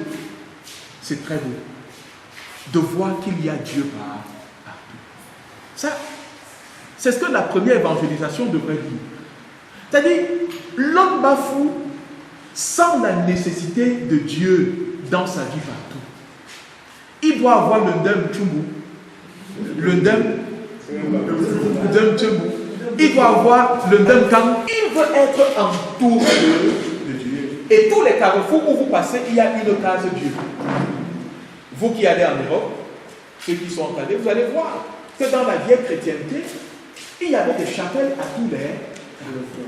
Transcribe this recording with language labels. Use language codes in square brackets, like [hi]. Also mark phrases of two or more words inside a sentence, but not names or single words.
[fr] C'est très beau de voir qu'il y a Dieu partout. Ça, c'est ce que la première évangélisation devrait dire. C'est-à-dire, l'homme bafoue sans la nécessité de Dieu dans sa vie partout. Il doit avoir le [bbj] ndem tchumbu. [fr] Le [bbj] ndem tchumbu. [fr] Il doit avoir le [bbj] ndem kang. [fr] Il veut être entouré de Dieu. Et tous les carrefours où vous passez, il y a une case Dieu. Vous qui allez en Europe, ceux qui sont allés, vous allez voir que dans la vieille chrétienté, il y avait des chapelles à tous les carrefours.